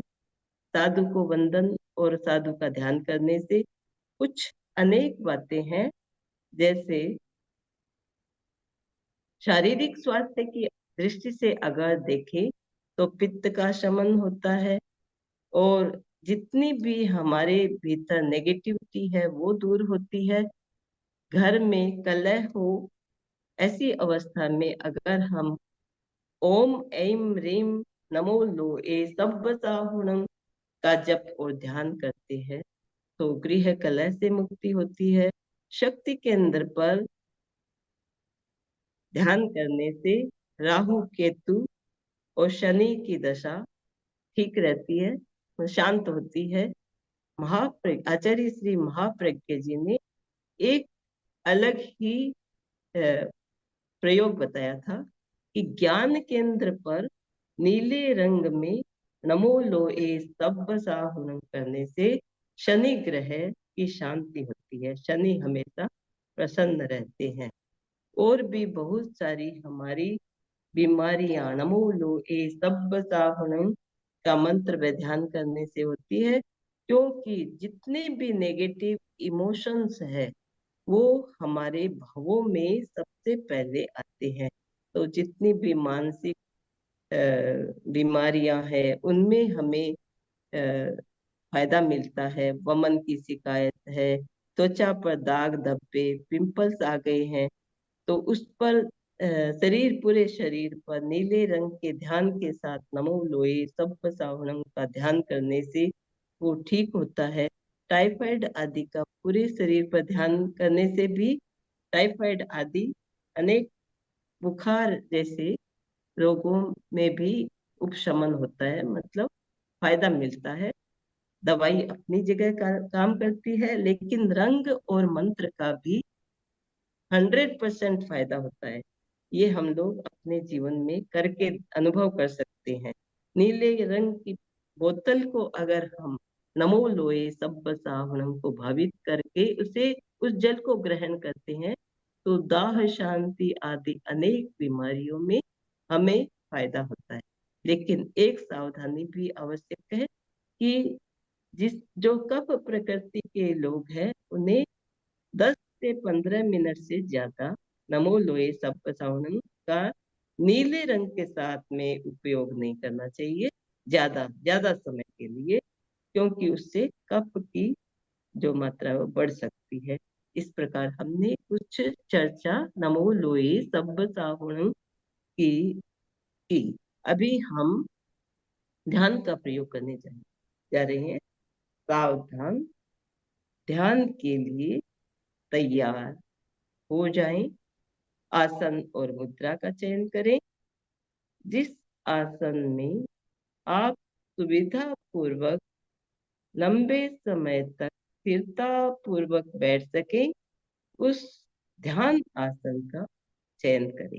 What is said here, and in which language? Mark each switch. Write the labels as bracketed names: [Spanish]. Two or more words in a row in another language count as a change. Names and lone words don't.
[Hindi] साधु को वंदन और साधु का ध्यान करने से कुछ अनेक बातें हैं जैसे शारीरिक स्वास्थ्य की दृष्टि से अगर देखें तो पित्त का शमन होता है, और जितनी भी हमारे भीतर नेगेटिविटी है वो दूर होती है। घर में कलह हो, ऐसी अवस्था में अगर हम [Prakrit languages] ओम ऐम रीम नमो लोए सब्ब साहुणम [Hindi] का जप और ध्यान करते हैं तो गृह कलह से मुक्ति होती है। शक्ति केंद्र पर ध्यान करने से राहु केतु और शनि की दशा ठीक रहती है, शांत होती है। आचार्य श्री महाप्रज्ञ जी ने एक अलग ही प्रयोग बताया था कि ज्ञान केंद्र पर नीले रंग में [Prakrit languages] नमो लोए सब्ब साहुणम [Hindi] करने से शनि ग्रह की शांति होती है, शनि हमेशा प्रसन्न रहते हैं। और भी बहुत सारी हमारी बीमारियां [Prakrit languages] नमो लोए सब्ब साहुणम [Hindi] का मंत्र व ध्यान करने से होती है, क्योंकि जितने भी [English] negative emotions [Hindi] है वो हमारे भावों में सबसे पहले आते हैं। तो जितनी भी मानसिक बीमारियां हैं उनमें हमें फायदा मिलता है। वमन की शिकायत है, त्वचा पर दाग धब्बे पिंपल्स आ गए हैं, तो उस पर शरीर पूरे शरीर पर नीले रंग के ध्यान के साथ [Prakrit languages] नमो लोए सब्ब साहुणम [Hindi] का ध्यान करने से वो ठीक होता है। टाइफाइड आदि का पूरे शरीर पर ध्यान करने से भी टाइफाइड आदि अनेक बुखार जैसे रोगों में भी उपशमन होता है, मतलब फायदा मिलता है। दवाई अपनी जगह काम करती है, लेकिन रंग और मंत्र का भी 100% फायदा होता है। ये हम लोग अपने जीवन में करके अनुभव कर सकते हैं। नीले रंग की बोतल को अगर हम [Prakrit languages] नमो लोए सब्ब साहुणम [Hindi] को भावित करके उसे उस जल को ग्रहण करते हैं तो दाह शांति आदि अनेक बीमारियों में हमें फायदा होता है। लेकिन एक सावधानी भी आवश्यक है कि जिस जो कफ प्रकृति के लोग हैं उन्हें 10 से 15 मिनट से ज्यादा [Prakrit languages] नमो लोए सब्ब साहुणम [Hindi] का नीले रंग के साथ में उपयोग नहीं करना चाहिए ज्यादा ज्यादा समय के लिए, क्योंकि उससे कफ की जो मात्रा है वो बढ़ सकती है। इस प्रकार हमने कुछ चर्चा [Prakrit languages] नमो लोए सब्ब साहुणम [Hindi] की। अभी हम ध्यान का प्रयोग करने जा रहे हैं। सावधान, ध्यान के लिए तैयार हो जाएं। आसन और मुद्रा का चयन करें। जिस आसन में आप सुविधा पूर्वक लंबे समय तक स्थिरता पूर्वक बैठ सकें उस ध्यान आसन का चयन करें।